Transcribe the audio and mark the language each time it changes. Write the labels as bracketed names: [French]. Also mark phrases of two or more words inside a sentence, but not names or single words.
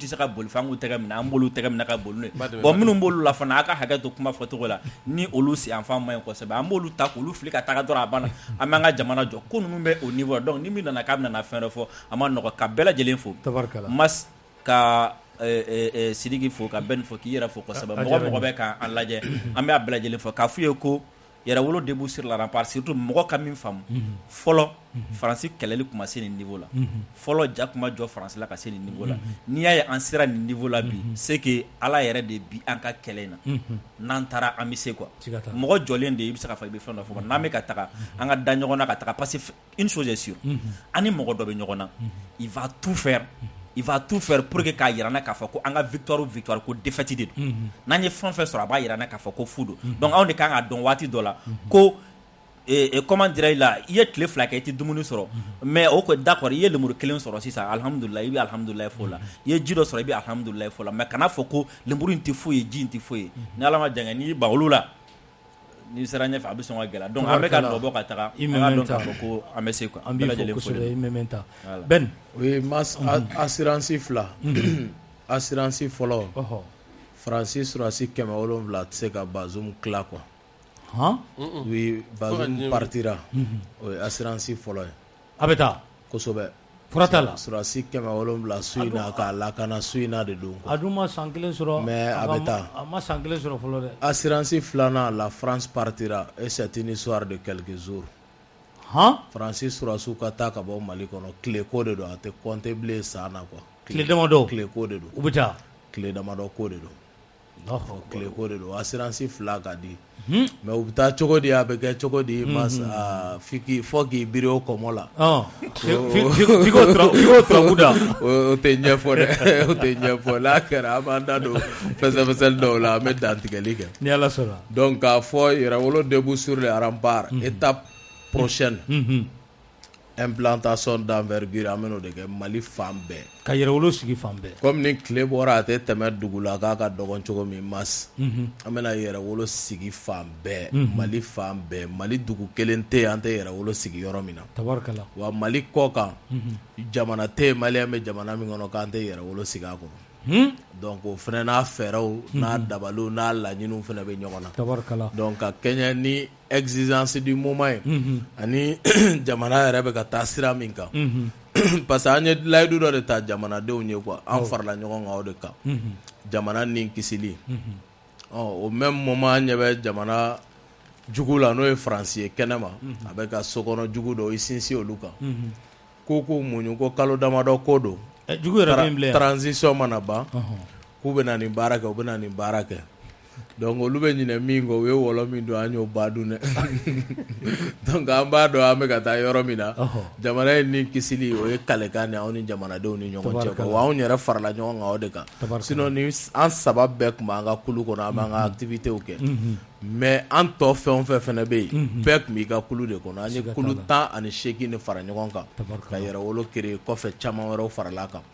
[Bambara] se ka boli f'an k'u tɛgɛ minɛ an b'olu tɛgɛ minɛ ka boli n'o ye bon minnu b'olu la fana a ka hakɛ to kuma fɔcogo la ni olu si yanfan ma ɲi kosɛbɛ an b'olu ta k'olu fili ka taga dɔrɔn a banna an b'an ka jamana jɔ ko ninnu bɛ o niveau donc ni min nana k'a bɛna fɛn dɔ fɔ a ma nɔgɔ ka bɛɛ lajɛlen fo Mas ka Sidiki fo ka Ben fo k'i yɛrɛ fo kosɛbɛ mɔgɔ bɛ k'an lajɛ an bɛ a bɛɛ lajɛlen fo k'a f'u ye ko yɛrɛwolo [French] début sur la rempart surtout [Bambara] mɔgɔ ka min faamu fɔlɔ Faransi kɛlɛli kuma se nin niveau la fɔlɔ ja kuma jɔ Faransi la ka se nin niveau la n'i y'a ye an sera nin niveau la bi [French] c'est que [Bambara] Ala yɛrɛ de bi an ka kɛlɛ in na n'an taara an bɛ se quoi mɔgɔ jɔlen de i bɛ se ka fɔ i bɛ fɛn dɔ fɔ n'an bɛ ka taga an ka da ɲɔgɔn na ka taga [French] parce que une chose est sûre [Bambara] an ni mɔgɔ dɔ bɛ ɲɔgɔn na [French] il va tout faire pour que [Bambara] k'a yirana k'a fɔ ko an ka victoire ko défaite de don n'an ye fɛn fɛn sɔrɔ a b'a yirana k'a fɔ ko fu don donc anw de kan ka dɔn waati dɔ la ko [French] comment dirais [Bambara] la i ye tile fila kɛ i tɛ dumuni sɔrɔ mais o ko d'accord i ye lemuru kelen sɔrɔ sisan alhamdulillah i bɛ alhamdulillah fo la i ye ji dɔ sɔrɔ i bɛ alhamdulillah fo la mais kana fɔ ko lemuru in tɛ foyi ye ji in tɛ foyi ye ni Ala ma jan kɛ n'i y'i ban olu la n'i sera ɲɛfɛ a bɛ sɔn ka gɛlɛya donc an bɛ ka nɔ bɔ ka taga an ka dɔn k'a fɔ ko an bɛ se quoi an b'i fo kosɛbɛ i Mementa Ben oui assurance fila assurance fɔlɔ Francis surasi 700 tɛ se ka Bazoum tila quoi. [French] Oui, Bazoum partira. Oui, assurance [Bambara] fɔlɔ ye. A bɛ taa kosɛbɛ. Fura t'a la. Surasi 700 su in na k'a lakana su in na de don. A dun ma san kelen sɔrɔ. Mais a bɛ taa. A ma san kelen sɔrɔ fɔlɔ dɛ. [French] Assurance [Bambara] filanan la [French] France partira et c'est une histoire de quelques jours. [Bambara] Francis surasiw ka taa ka bɔ Mali kɔnɔ tile ko de don a tɛ compter bilen san na quoi. Tile damadɔ. Tile ko de don. U bɛ taa. Tile damadɔ ko de don. Tile ko de don assurance fila ka di. Mais u bɛ taa cogo di a bɛ kɛ cogo di fo k'i biri o kɔmɔ la. F'i k'o turabu da. O tɛ ɲɛfɔ dɛ o tɛ ɲɛfɔ n'a kɛra an b'an da don fɛsɛfɛsɛli dɔw la an bɛ dantigɛli kɛ. Ni Ala sɔnna. [French] Donc [Bambara] k'a fɔ [French] Yɛrɛwolo debout sur les remparts étape prochaine. Implantation d'envergure [Bambara] an bɛn'o de kɛ Mali fan bɛɛ. Ka Yɛrɛwolo sigi fan bɛɛ. Comme ni tile bɔra a tɛ tɛmɛ dugu la k'a ka dɔgɔn cogo min Mars. An bɛna Yɛrɛwolo sigi fan bɛɛ Mali fan bɛɛ Mali dugu kelen tɛ yen an tɛ Yɛrɛwolo sigi yɔrɔ min na. Tabarikala. Wa Mali kɔ kan jamana tɛ yen Maliyɛn bɛ jamana min kɔnɔ k'an tɛ Yɛrɛwolo sigi a kɔnɔ. Donc o fana n'a fɛɛrɛw n'a dabaliw n'a laɲiniw fana bɛ ɲɔgɔn na. Tabarikala. Donc ka kɛɲɛ ni [French] exigence du moment [Bambara] ye ani jamana yɛrɛ bɛ ka taa sira min kan [French] parce que [Bambara] an ye layidu dɔ de ta jamanadenw ye quoi an farala ɲɔgɔn kan o de kan jamana ni kisili o [French] même moment [Bambara] an ɲɛ bɛ jamana jugu la n'o ye Faransi ye kɛnɛma a bɛ ka sokɔnɔ jugu dɔw i sinsin olu kan ko k'u muɲu ko kalo damadɔ ko don jugu yɛrɛ min bilɛ transition mana ban k'u bɛ na nin baara kɛ u bɛ na nin baara kɛ. Donc olu bɛ ɲinɛ min kɔ u ye wɔlɔ min don an y'o ba dun dɛ donc an b'a dɔn an bɛ ka taa yɔrɔ min na jamana in ni kisili o ye kalekan de anw ni jamanadenw ni ɲɔgɔn cɛ wa anw yɛrɛ farala ɲɔgɔn kan o de kan sinon ni an saba bɛɛ tun b'an ka kulu kɔnɔ an b'an ka activités kɛ mais an tɔ fɛn o fɛn fana bɛ yen bɛɛ tun b'i ka kulu de kɔnɔ an ye kulu 18 de fara ɲɔgɔn kan ka Yɛrɛwolo créer kɔfɛ caman wɛrɛw farala kan.